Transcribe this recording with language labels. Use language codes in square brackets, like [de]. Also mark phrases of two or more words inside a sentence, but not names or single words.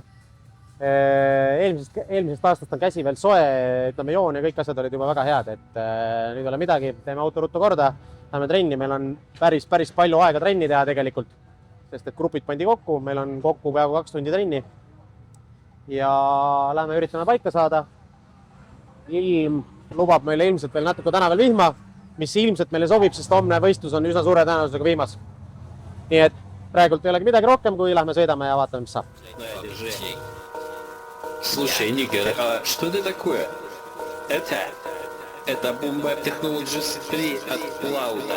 [et] Eelmisest aastast on käsi veel soe, ütleme joon ja kõik asjad olid juba väga head, et nüüd ei ole midagi, teeme auto ruttu korda, läheme trenni, meil on päris palju aega trenni teha tegelikult, sest et grupid pandi kokku, meil on kokku peaaegu 2 tundi trenni ja läheme üritame paika saada. Ilm lubab meile ilmselt veel natuke täna veel vihma, mis ilmselt meile sobib, sest homne võistlus on üsna suure tõenäosusega viimas. Nii et praegult ei olegi midagi rohkem, kui lähme sõidame ja vaatame, mis saab. [ru] Слушай, Никер, а что это такое? Это бомба Technologies 3 от Cloud.